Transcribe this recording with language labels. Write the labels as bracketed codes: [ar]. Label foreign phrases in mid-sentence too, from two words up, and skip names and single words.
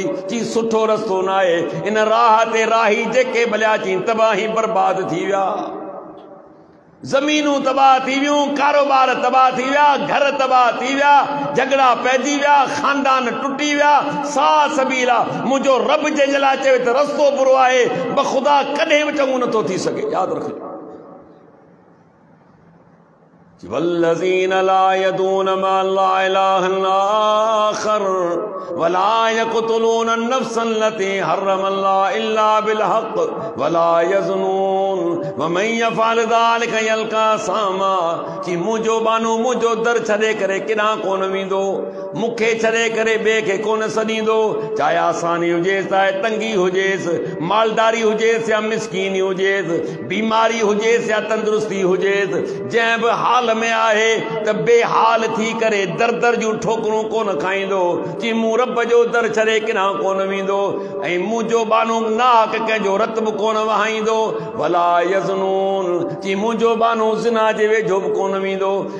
[sd] चई सुठो रस्तो न आहे, इन राह ते राही जेके भलिया चई तबाही बर्बाद थी विया, ज़मीनूं तबाह थी वियूं, कारोबार तबाह थी विया, घर तबाह थी विया, झगड़ा पइजी विया, खानदान टुटी विया। सा सबीला, मुंहिंजो रब जंहिंजे लाइ चवे त रस्तो बुरो आहे, बख़ुदा कॾहिं बि चङो नथो थी सघे। यादि रखो, [ar] والذين لا يدعون مع الله إلها آخر ولا يقتلون النفس التي حرم الله إلا بالحق ولا يزنون ومن يفعل ذلك يلق أثاما. [sd] कि मुंहिंजो बानो मुंहिंजो दर छॾे करे केॾांहुं कोन वेंदो, मूंखे छॾे करे ॿिए खे कोन सॾींदो, चाहे आसानी हुजेसि चाहे तंगी हुजेसि, मालदारी हुजेसि या मिसकीनी हुजेसि, बीमारी हुजेसि या तंदुरुस्ती हुजेसि, जंहिं बि हाल में आहे त बेहाल थी करे दर दर जूं ठोकरूं कोन खाईंदो, चई मूं रब जो दर छॾे किथां कोन वेंदो, ऐं मुंहिंजो बानो नाक कंहिंजो रत बि कोन वहाईंदो, भला यज़नून चई मुंहिंजो बानो ज़िना जे वेझो बि कोन वेंदो,